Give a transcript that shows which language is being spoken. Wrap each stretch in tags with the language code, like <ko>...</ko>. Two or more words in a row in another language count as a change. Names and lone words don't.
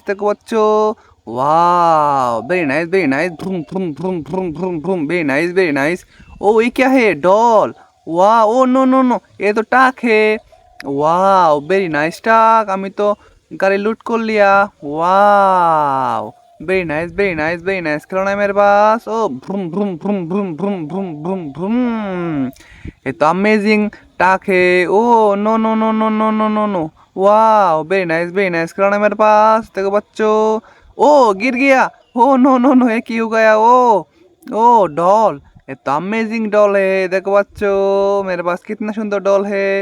<hi>देखो बच्चों, वाह</hi> <en>very nice भ्रूम भ्रूम भ्रूम भ्रूम</en> <hi>भ्रूम भ्रूम,</hi> <en>very nice.</en> <hi>ओ ये क्या है, डॉल। वाह</hi> <en>oh no no no,</en> <hi>ये तो टाक है। वाह</hi> <en>very nice tank,</en> <bn>আমি তো গাড়ি লুট</bn> <hi>कर लिया। वाह</hi> <en>very nice</en> <hi>खिलौना है मेरे पास। ओ भ्रूम भ्रूम भ्रूम भ्रूम भ्रूम भ्रूम भ्रूम भ्रूम, ये तो अमेजिंग टाक है।</hi> <en>oh no no no no no no no no,</en> <hi>वाह</hi> <en>very nice</en> <hi>खिलौना है मेरे पास। देखो बच्चों, ओ गिर गया।</hi> <en>oh no no no,</en> <hi>ये क्यों गया। ओ डॉल, ये तो अमेजिंग डॉल है। देखो बच्चों मेरे पास कितना सुंदर डॉल है।</hi>